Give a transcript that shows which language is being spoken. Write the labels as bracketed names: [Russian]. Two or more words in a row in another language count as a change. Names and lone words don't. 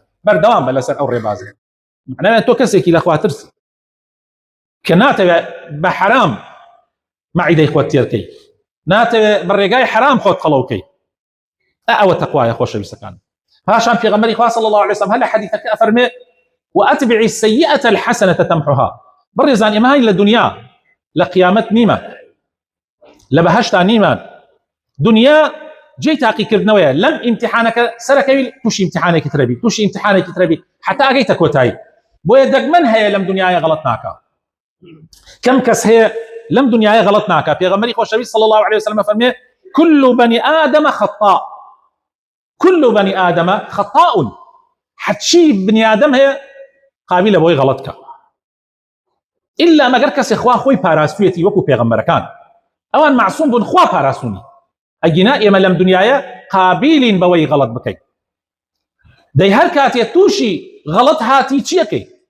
[Central Kurdish] بەردەوام بە لەسەر ئەو ڕێبازێ. معناوێت تۆ کەسێکی لە خوا ترسی کە ناتەوێت بە حرام مەعیدەی خۆت تێرکەی، ناتەوێت بە ڕێگای حرام خۆت قەڵەوکەی. ئەوە تەقوایە خۆشەویستەکان. پاشان پێغەمبەری خوا [Arabic] صلی الله علیه وسلم [Central Kurdish] هەر لە حەدیثەکە ئەفەرمێ [Arabic] وأتبع السيئة الحسنة تمحها. [Central Kurdish] بڕێزان ئێمە هاین لە دنیا لە قیامەت نیمە، لە بەهەشتا نیمان. دنیا جێی تاقیکردنەوەیە. لەم ئیمتیحانەکە سەرەکەوی تووشی ئیمتیحانێکی ترەبی، تووشی ئیمتیحانێکی ترەبی حتا ئەگەیتە کۆتایی. بۆیە دەگمەن هەیە لەم دنیاە غەڵەت ناکا. کەم کەس هەیە لەم دنیاە غەڵەت ناکا. پێغەمبەری خۆشەویست [Arabic] صلی الله عليه وسلم [Central Kurdish] فەرمێ [Arabic] كل بني آدم خطاء، كل بني آدم خطاء. [Central Kurdish] حەچی بنی ئادەم هەیە قابلە بۆی غەڵەت کە، ئیلا مەگەر کەسێ خوا خۆی پاراستوێتی وەکو پێغەمبەرەکان، ئەوان معسووم بوون، خوا پاراستوونی. ئەگینا ئێمە لەم دنیاە قابلین بەوەی غەڵەت بکەین. دەی هەر کاتێ تووشی غەڵەت هاتی چیەکەی؟